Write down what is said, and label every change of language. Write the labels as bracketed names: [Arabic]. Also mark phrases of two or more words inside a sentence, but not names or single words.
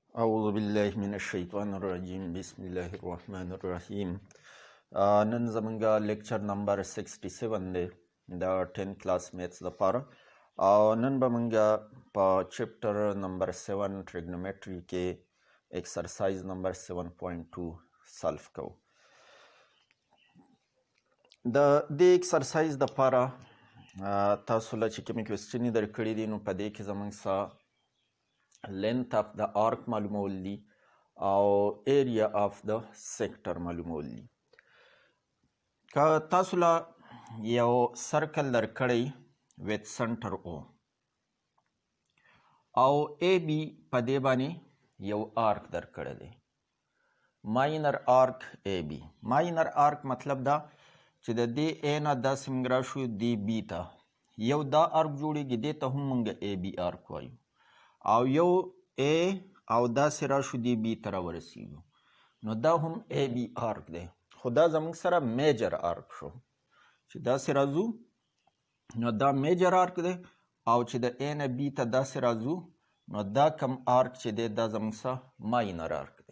[Arabic] اعوذ بالله من الشیطان الرجیم بسم الله الرحمن الرحیم. [Pashto] نن زمونږه [English] lecture number [Pashto] 67 دی د 10 کلاس میتھس لپاره او نن به مونږه په [English] chapter number 7 trigonometry [Pashto] کې [English] exercise number 7.2 solve [Pashto] کوو. د دې ایکسرسایز لپاره تاسو له چې کومې کوېسچنې درکړي دي نو په دې کې زمونږ څه [English] length of the arc [Pashto] معلومول دي او [English] area of the sector [Pashto] معلومول دي. که تاسو له یو سرکل درکړی [English] with center O [Pashto] او AB په دې باندې یو آرک درکړی دی [English] minor arc AB. minor arc [Pashto] مطلب دا چې د دې A نه داسې موږ راشو دی B ته یو دا آرک جوړیږي دې ته هم موږ AB آرک وایو او یو A او داسې راشو دی B ته راورسیږو نو دا هم AB آرک دی خو دا زموږ سره [English] major arc [Pashto] شو چې داسې راځو نو دا [English] major arc [Pashto] دی او چې د A نه B ته داسې راځو نو دا کم آرک چې دی دا زموږ سره [English] minor arc [Pashto] دی.